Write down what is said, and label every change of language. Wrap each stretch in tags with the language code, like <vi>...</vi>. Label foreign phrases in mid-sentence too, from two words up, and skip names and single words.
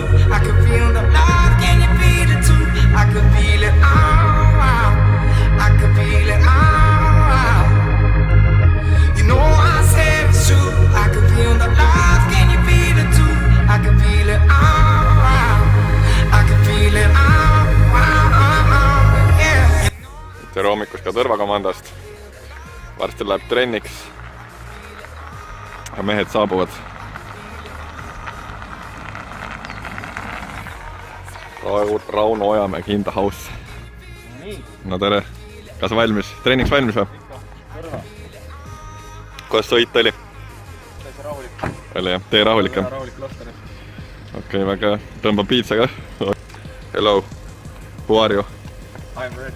<en>I could feel the love. Can you feel it too? I could feel it all. I could feel it all. You know I said it's true. I could feel the love. Can you feel it too? I could feel it all. I could feel it all. Yeah.</en> <et>tere hommikust ka Tõrvakomandast. Varsti läheb trenniks. Mehed saabuvad.</et> <en>Rauno Ojamägi in the house.</en> <et>No tere. Kas valmis? Treeniks valmis või? Kuidas sõit oli? Täitsa rahulik. Oli jah? Tee rahulik jah? Rahulik lasta. Okei, väga tõmba piitsa ka.</et> <en>Hello. Who are you? I'm ready.</en>